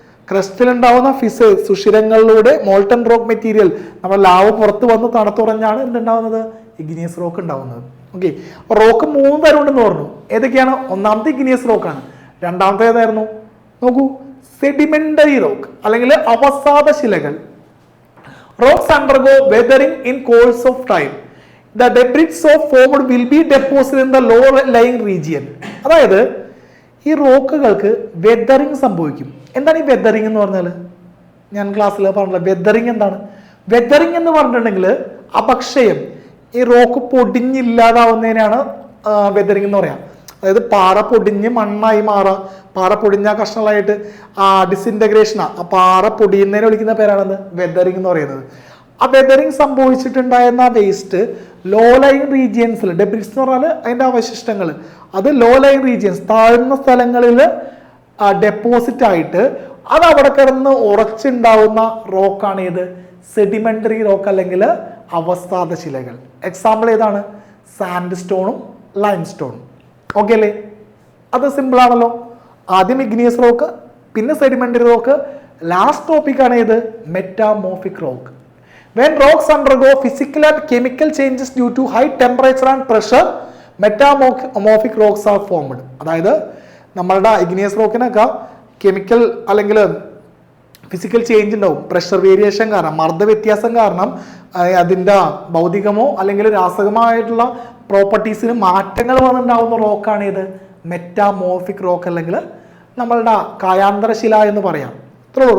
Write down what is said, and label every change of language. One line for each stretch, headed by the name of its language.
Malayalam: ക്രസ്റ്റിൽ ഉണ്ടാവുന്ന ഫിസേഴ്സ് സുഷിരങ്ങളിലൂടെ molten rock material നമ്മൾ lava പുറത്ത് വന്ന് തണുത്തുറഞ്ഞാണ് എന്തുണ്ടാവുന്നത്? ഇഗ്നിയസ് റോക്ക് ഉണ്ടാവുന്നത്. ഓക്കെ, റോക്ക് 3 തരം ഉണ്ടെന്ന് പറഞ്ഞു. ഏതൊക്കെയാണ്? ഒന്നാമത്തെ ഇഗ്നിയസ് റോക്കാണ്. രണ്ടാമത്തെ ഏതായിരുന്നു? നോക്കൂ, സെഡിമെന്ററി റോക്ക് അല്ലെങ്കിൽ അവസാദ ശിലകൾ.
English: Rocks undergo weathering in course of time. The debris so formed will be deposited in the lower lying region.
Malayalam: അതായത് ഈ റോക്കുകൾക്ക് വെതറിങ് സംഭവിക്കും. എന്താണ് ഈ വെതറിങ് എന്ന് പറഞ്ഞാൽ? ഞാൻ ക്ലാസ്സിൽ പറഞ്ഞില്ല. വെതറിങ് എന്താണ്? വെതറിങ് എന്ന് പറഞ്ഞിട്ടുണ്ടെങ്കിൽ അപക്ഷയം, ഈ റോക്ക് പൊടിഞ്ഞില്ലാതാവുന്നതിനാണ് വെതറിങ് എന്ന് പറയാം. അതായത് പാറ പൊടിഞ്ഞ് മണ്ണായി മാറുക, പാറ പൊടിഞ്ഞ കഷ്ണങ്ങളായിട്ട് ഡിസിൻറ്റഗ്രേഷനാ, ആ പാറ പൊടിയുന്നതിനെ വിളിക്കുന്ന പേരാണെന്ന് വെതറിങ് എന്ന് പറയുന്നത്. ആ weathering സംഭവിച്ചിട്ടുണ്ടായിരുന്ന waste law line റീജിയൻസിൽ, debris എന്ന് പറഞ്ഞാൽ അതിൻ്റെ അവശിഷ്ടങ്ങൾ, അത് ലോ ലൈൻ റീജിയൻസ് താഴ്ന്ന സ്ഥലങ്ങളിൽ ഡെപ്പോസിറ്റ് ആയിട്ട് അത് അവിടെ കിടന്ന് ഉറച്ചുണ്ടാവുന്ന റോക്കാണ് ഏത്? സെഡിമെന്ററി റോക്ക് അല്ലെങ്കിൽ അവസാദ ശിലകൾ. എക്സാമ്പിൾ ഏതാണ്? Sand സ്റ്റോണും lime സ്റ്റോണും. ഓക്കെ അല്ലേ? അത് സിമ്പിൾ ആണല്ലോ. ആദ്യം ഇഗ്നിയസ് റോക്ക്, പിന്നെ സെഡിമെന്ററി റോക്ക്, ലാസ്റ്റ് ടോപ്പിക്കാണ് ഏത്? Metamorphic rock.
English: When rocks undergo physical and chemical changes due to high temperature and pressure, metamorphic rocks are formed.
Malayalam: അതായത് നമ്മളുടെ ഇഗ്നിയസ് റോക്കിനൊക്കെ കെമിക്കൽ അല്ലെങ്കിൽ ഫിസിക്കൽ ചേഞ്ച് ഉണ്ടാവും. പ്രഷർ വേരിയേഷൻ കാരണം, മർദ്ദ വ്യത്യാസം കാരണം അതിൻ്റെ ഭൗതികമോ അല്ലെങ്കിൽ രാസകമായിട്ടുള്ള പ്രോപ്പർട്ടീസിന് മാറ്റങ്ങൾ വന്നിട്ടുണ്ടാവുന്ന റോക്കാണ് ഇത്? മെറ്റാമോർഫിക് റോക്ക് അല്ലെങ്കിൽ നമ്മളുടെ കായാന്തരശില എന്ന് പറയാം. ഇത്രയുള്ളൂ.